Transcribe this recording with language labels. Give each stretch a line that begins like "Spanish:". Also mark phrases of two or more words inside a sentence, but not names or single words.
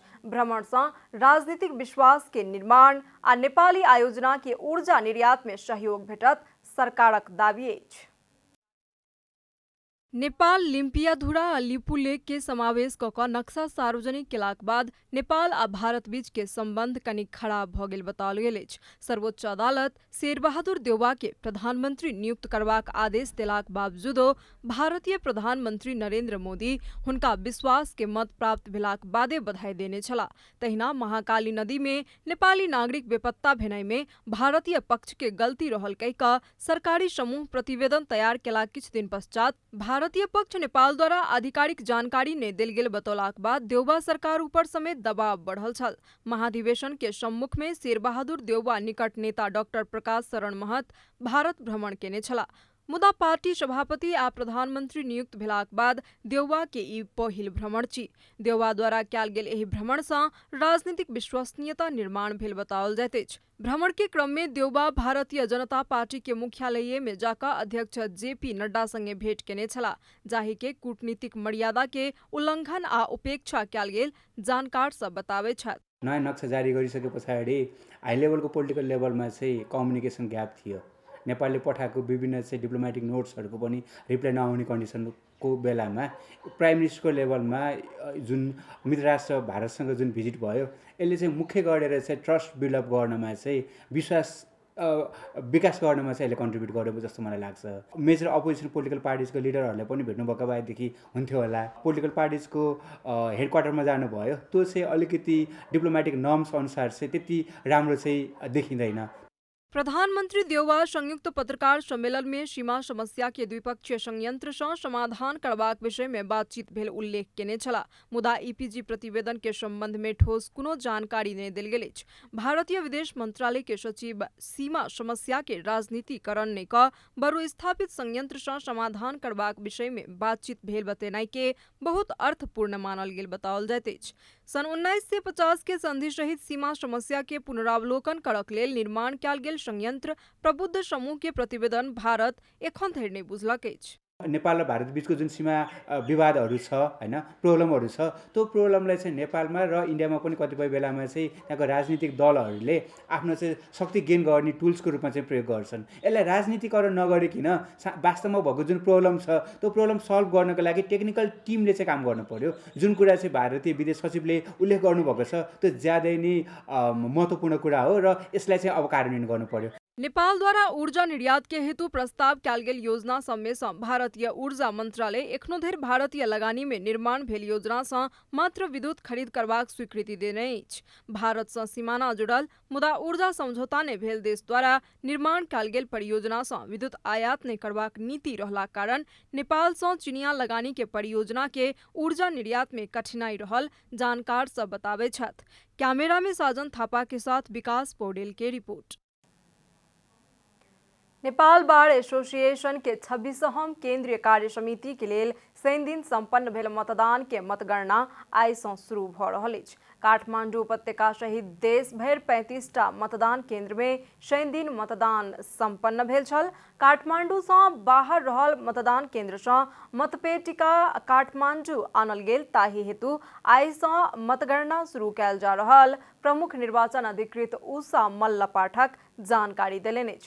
Maithili: भ्रमण से राजनीतिक विश्वास के निर्माण आ नेपाली आयोजना के ऊर्जा निर्यात में सहयोग भेटत, सरकारक दावी अछि। नेपाल लिम्पियाधुरा आ लिपुलेक के समावेश कऽ नक्शा सार्वजनिक केलाक बाद नेपाल आ भारत बीच के संबंध कनिक खराब भऽ गेल बताओल गेल अछि। सर्वोच्च अदालत शेरबहादुर देउवा के प्रधानमंत्री नियुक्त करबाक आदेश देलाक बावजूदो भारतीय प्रधानमंत्री नरेंद्र मोदी हुनका विश्वास के मत प्राप्त भेलाक बादे बधाई देने छलाह। तहिना महाकाली नदी में नेपाली नागरिक बेपत्ता भेनाइ में भारतीय पक्ष के गलती रहल कहि कऽ सरकारी समूह प्रतिवेदन तैयार केलाक किछु दिन पश्चात भारतीय पक्ष नेपाल द्वारा आधिकारिक जानकारी नहीं देल गेल बतौलाक बाद देउवा सरकार ऊपर समेत दबाव बढ़ल छल। महाधिवेशन के सम्मुख में शेरबहादुर देउवा निकट नेता डॉक्टर प्रकाश शरण महत भारत भ्रमण केने छलाह। मुदा पार्टी सभापति आ प्रधानमंत्री नियुक्त भेलाक बाद देउवा के ई पहिल भ्रमण छी। देउवा द्वारा कयल गेल एहि भ्रमण सँ राजनीतिक विश्वसनीयता निर्माण भेल बताओल जाइत अछि। भ्रमण के क्रम में देउवा भारतीय जनता पार्टी के मुख्यालय में जाकर अध्यक्ष जेपी नड्डा संगे भेंट केने छलाह, जाहि के कूटनीतिक मर्यादा के उल्लंघन आ उपेक्षा कयल गेल जानकार सब बताबै छथि।
Nepali: नयाँ नक्सा जारी गरिसके पछाडि
English: high level political level
Nepali: चाहिँ
English: communication gap
Nepali: थियो। नेपालले पठाएको विभिन्न चाहिँ
English: diplomatic notes
Nepali: पनि रिप्लाई नआउने कन्डिसनको बेलामा
English: prime minister
Nepali: लेभलमा जुन मित्र राष्ट्र भारतसँग जुन भिजिट भयो, यसले चाहिँ मुख्य गरेर चाहिँ
English: trust buildup
Nepali: गर्नमा चाहिँ विश्वास विकास गर्नमा चाहिँ यसले कन्ट्रिब्युट गरेको जस्तो मलाई लाग्छ।
English: major opposition political parties leaders
Nepali: पनि भेट्नुभएको भएदेखि हुन्थ्यो होला।
English: political parties headquarters
Nepali: जानुभयो, त्यो चाहिँ अलिकति
English: diplomatic norms
Nepali: अनुसार चाहिँ त्यति राम्रो चाहिँ देखिँदैन।
Maithili: प्रधानमंत्री देउवा संयुक्त पत्रकार सम्मेलन में सीमा समस्या के द्विपक्षीय संयंत्र से समाधान करबाक विषय में बातचीत भेल उल्लेख केने छला। मुदा ईपीजी प्रतिवेदन के संबंध में ठोस कोनो जानकारी नहीं देल गेल अछि। भारतीय विदेश मंत्रालय के सचिव सीमा समस्या के राजनीतिकरण नहीं क बरु स्थापित संयंत्र से समाधान करबाक विषय में बातचीत भेल बतेनाइ के बहुत अर्थपूर्ण मानल गेल बताओल जाइत अछि। सन 1950 के संधि सहित सीमा समस्या के पुनरावलोकन करक लेल निर्माण कयल गेल संयंत्र प्रबुद्ध समूह के प्रतिवेदन भारत एखन धरि नहीं बुझलक अछि।
Nepali: नेपाल र भारत बीचको जुन सीमा विवादहरू छ हैन, प्रब्लमहरू छ, त्यो प्रब्लमलाई चाहिँ नेपालमा र इन्डियामा पनि कतिपय बेलामा चाहिँ त्यहाँको राजनीतिक दलहरूले आफ्नो चाहिँ शक्ति गेन गर्ने टुल्सको रूपमा चाहिँ प्रयोग गर्छन्। यसलाई राजनीतिकरण नगरिकन वास्तवमा भएको जुन प्रब्लम छ त्यो प्रब्लम सल्भ गर्नको लागि
English: technical team
Nepali: चाहिँ काम गर्नु पर्यो। जुन कुरा चाहिँ भारतीय विदेश सचिवले उल्लेख गर्नुभएको छ त्यो ज्यादै नै महत्त्वपूर्ण कुरा हो र यसलाई चाहिँ अब कार्यान्वयन गर्नु पर्यो।
Maithili: नेपाल द्वारा ऊर्जा निर्यात के हेतु प्रस्ताव कयल गेल योजना सब में भारतीय ऊर्जा मंत्रालय एखनो धरि भारतीय लगानी में निर्माण भेल योजना से मात्र विद्युत खरीद करबाक स्वीकृति देने अछि। भारत से सीमाना जुड़ल मुदा ऊर्जा समझौता ने भेल देश द्वारा निर्माण कयल गेल परियोजना से विद्युत आयात नहीं करबाक नीति रहला कारण नेपाल से चीनिया लगानी के परियोजना के ऊर्जा निर्यात में कठिनाई रहल जानकार सब बतावे छथि। कैमरा में साजन थापा के साथ विकास पौडेल के रिपोर्ट। नेपाल बार एसोसिएशन के 26वीं केंद्रीय कार्य समिति के लेल शनि दिन संपन्न भेल मतदान के मतगणना आइ सँ शुरू भ रहल अछि। काठमांडू उपत्यका सहित देश भरि 35टा मतदान केंद्र में शनि दिन मतदान संपन्न भेल छल। काठमांडू से बाहर रहल मतदान केंद्र से मतपेटिका काठमांडू आनल गेल, ताहि हेतु आइ सँ मतगणना शुरू कयल जा रहल प्रमुख निर्वाचन अधिकृत उषा मल्ल पाठक जानकारी देलनि अछि।